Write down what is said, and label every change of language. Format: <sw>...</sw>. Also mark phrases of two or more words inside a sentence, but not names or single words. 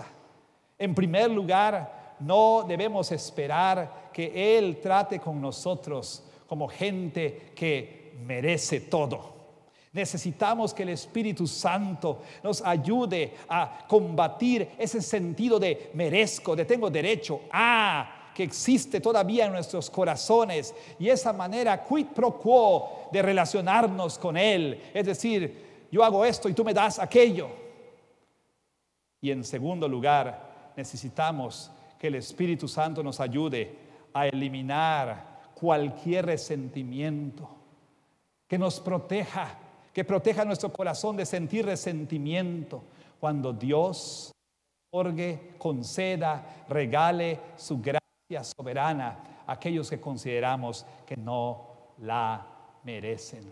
<es>En primer lugar, no debemos esperar que Él trate con nosotros como gente que merece todo. Necesitamos que el Espíritu Santo nos ayude a combatir ese sentido de merezco, de tengo derecho a, que existe todavía en nuestros corazones, y esa manera</es> <la>quid pro quo</la> <es>de relacionarnos con Él, es decir, yo hago esto y tú me das aquello. Y en segundo lugar, necesitamos que el Espíritu Santo nos ayude a eliminar cualquier resentimiento, que nos proteja, que proteja nuestro corazón de sentir resentimiento cuando Dios otorgue, conceda, regale su gracia soberana a aquellos que consideramos que no la merecen.</es>